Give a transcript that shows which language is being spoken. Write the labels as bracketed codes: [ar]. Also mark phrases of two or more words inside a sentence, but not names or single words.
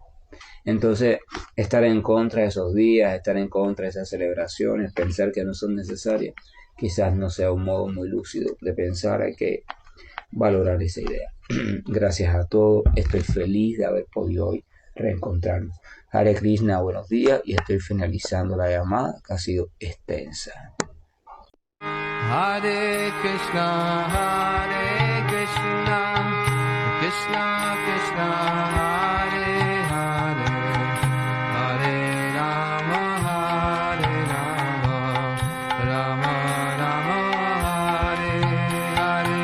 [es] Entonces, estar en contra de esos días, estar en contra de esas celebraciones, pensar que no son necesarias, quizás no sea un modo muy lúcido de pensar. Hay que valorar esa idea. Gracias a todos, estoy feliz de haber podido hoy reencontrarnos. [sa] हरे कृष्ण, [es] buenos días, y estoy finalizando la llamada que ha sido extensa. [sa] हरे कृष्ण, कृष्ण कृष्ण, हरे हरे, हरे राम, राम राम, हरे हरे.